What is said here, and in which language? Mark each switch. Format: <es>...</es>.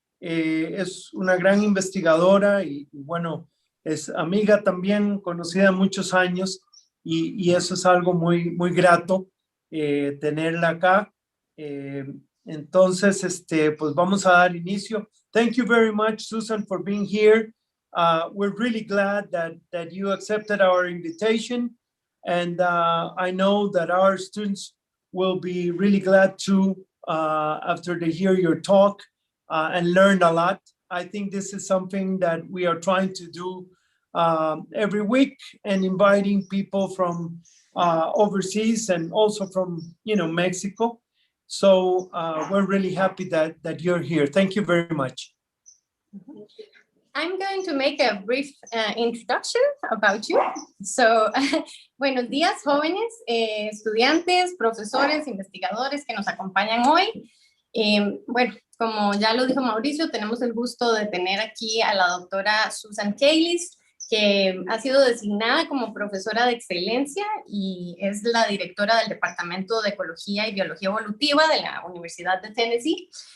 <es>Es una gran investigadora y bueno, es amiga también, conocida muchos años y eso es algo muy grato tenerla acá. Entonces, pues vamos a dar inicio.</es> <en>Thank you very much, Susan, for being here. We're really glad that you accepted our invitation. And I know that our students will be really glad too after they hear your talk and learn a lot. I think this is something that we are trying to do every week and inviting people from overseas and also from, Mexico. So we're really happy that you're here. Thank you very much. I'm going to make a brief introduction about you.</en> <es>So, buenos días, jóvenes, estudiantes, profesores, investigadores que nos acompañan hoy. Bueno, como ya lo dijo Mauricio, tenemos el gusto de tener aquí a la doctora Susan Kalish, que ha sido designada como profesora de excelencia y es la directora del Departamento de Ecología y Biología Evolutiva de la Universidad de Tennessee.</es>